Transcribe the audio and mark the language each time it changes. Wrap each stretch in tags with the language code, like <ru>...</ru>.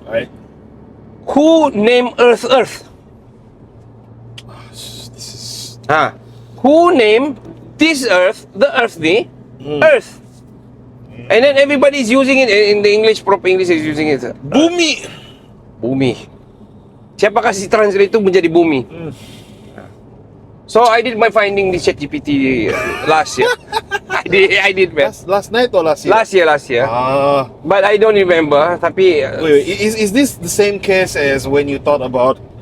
<en>Alright. Who named Earth? This is Who named this Earth, the Earth ni, Earth? And then everybody's using it in the English, proper English is using it.</en> <ms>Bumi. Bumi. Siapa kasih translate itu menjadi bumi?</ms> <en>So I did my finding di ChatGPT last year. I did man. Last night or last year? Last year. Ah. But I don't remember.</en> <ms>Tapi</ms> <en>Wait, is this the same case as when you thought about</en>